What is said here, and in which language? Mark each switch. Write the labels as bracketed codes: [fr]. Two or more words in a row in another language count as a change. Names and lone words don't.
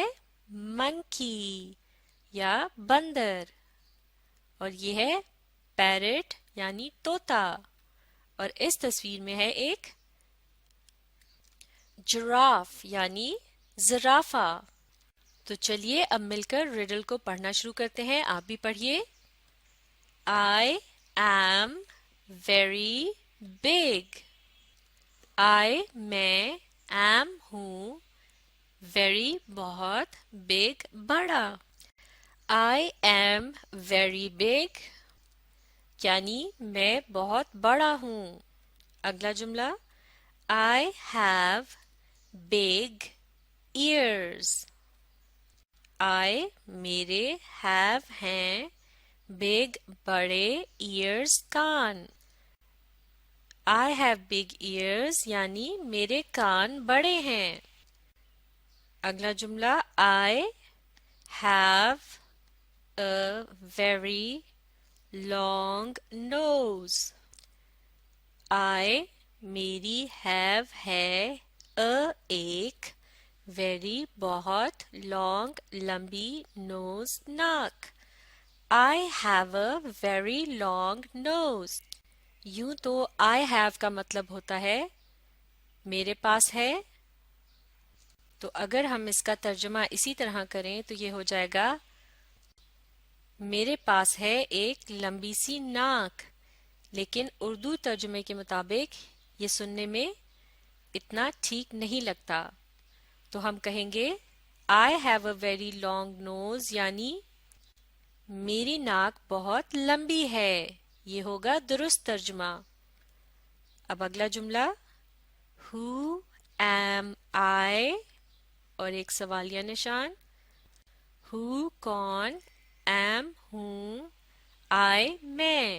[ur] منکی یا بندر، اور یہ ہے پیرٹ یعنی طوطا، اور اس تصویر میں ہے ایک جراف یعنی زرافہ۔ تو چلیے اب مل کر ریڈل کو پڑھنا شروع کرتے ہیں، آپ بھی پڑھیے۔ [en] I am very big۔ [ur] I میں am ہوں، very بہت، big بڑا۔ [en] I am very big [ur] یعنی میں بہت بڑا ہوں۔ اگلا جملہ [en] I have big ears۔ [ur] I میرے have ہیں big بڑے، ears کان۔ [en] I have big ears [ur] یعنی میرے کان بڑے ہیں۔ اگلا جملہ [en] I have a very long nose۔ [ur] I میری have ہے a ایک very بہت long لمبی nose ناک۔ [en] I have a very long nose۔ [ur] یوں تو [en] I have [ur] کا مطلب ہوتا ہے میرے پاس ہے، تو اگر ہم اس کا ترجمہ اسی طرح کریں تو یہ ہو جائے گا میرے پاس ہے ایک لمبی سی ناک، لیکن اردو ترجمے کے مطابق یہ سننے میں اتنا ٹھیک نہیں لگتا، تو ہم کہیں گے [en] I have a very long nose [ur] یعنی میری ناک بہت لمبی ہے، یہ ہوگا درست ترجمہ۔ اب اگلا جملہ [en] Who am I [ur] اور ایک سوالیہ نشان۔ Who کون، am ہوں، I میں۔